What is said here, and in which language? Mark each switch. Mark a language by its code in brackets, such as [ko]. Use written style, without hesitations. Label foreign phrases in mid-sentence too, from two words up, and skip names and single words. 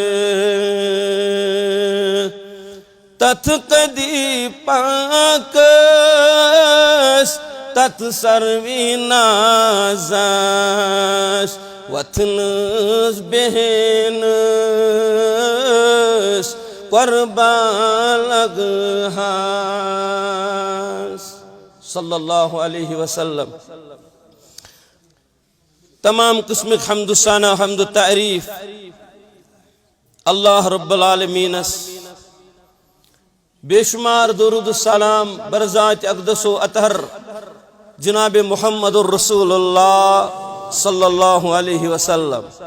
[ks] تتھ کدی پاکس تتھ سروی نازس وتھنس بہنس قربان لگہاس [ar] صلی اللہ علیہ وسلم. [ur] تمام قسم حمد ثنا حمد تعریف [ar] اللہ رب العالمین [ur] بے شمار درود السلام برذات اقدس و اطہر جناب محمد الرسول اللہ [ar] صلی اللہ علیہ وسلم.